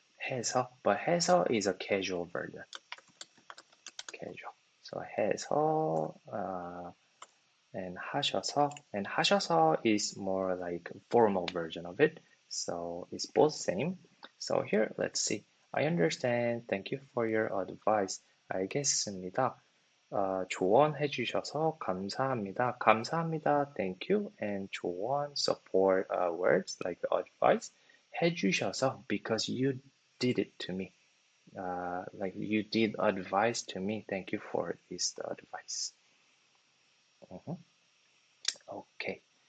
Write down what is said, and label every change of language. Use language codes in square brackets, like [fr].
[en] 해서, but 해서 is a casual version. Casual. So 해서 and 하셔서 is more like formal version of it. So it's both same. So here, let's see. I understand. Thank you for your advice. [ko] 알겠습니다. 조언해 주셔서 감사합니다. [en] 감사합니다. Thank you. And 조언, support words like advice. 해 주셔서 because you did it to me. Like you did advice to me. Thank you for this advice. Mhm. Okay.